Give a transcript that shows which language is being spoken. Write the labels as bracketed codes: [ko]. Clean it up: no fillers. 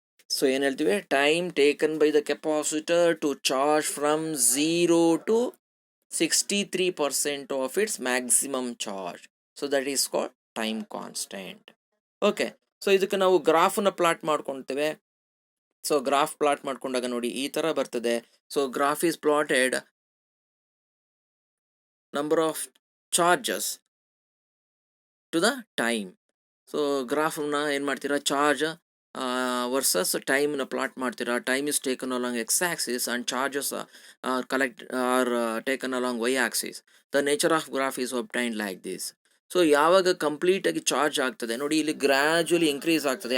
[en] So ಏನು ಹೇಳ್ತೀವಿ, time taken by the capacitor to charge from 0 to 63% of its maximum charge. So that is called time constant. Okay, so [kn] ಇದಕ್ಕೆ ನಾವು [en] ಗ್ರಾಫನ್ನ ಪ್ಲಾಟ್ ಮಾಡ್ಕೊಳ್ತೇವೆ. [kn] So graph plot ಮಾಡ್ಕೊಂಡಾಗ ನೋಡಿ ಈ ಥರ ಬರ್ತದೆ. [en] So graph is plotted number of charges to the time. [kn] So ಗ್ರಾಫ್ನ ಏನು ಮಾಡ್ತೀರಾ, charge versus ಟೈಮ್ನ ಪ್ಲಾಟ್ ಮಾಡ್ತೀರಾ. [en] Time is taken along X axis and charges are taken along Y axis. The nature of graph is obtained like this. [kn] So ಯಾವಾಗ ಕಂಪ್ಲೀಟಾಗಿ charge ಆಗ್ತದೆ ನೋಡಿ, ಇಲ್ಲಿ gradually increase ಆಗ್ತದೆ.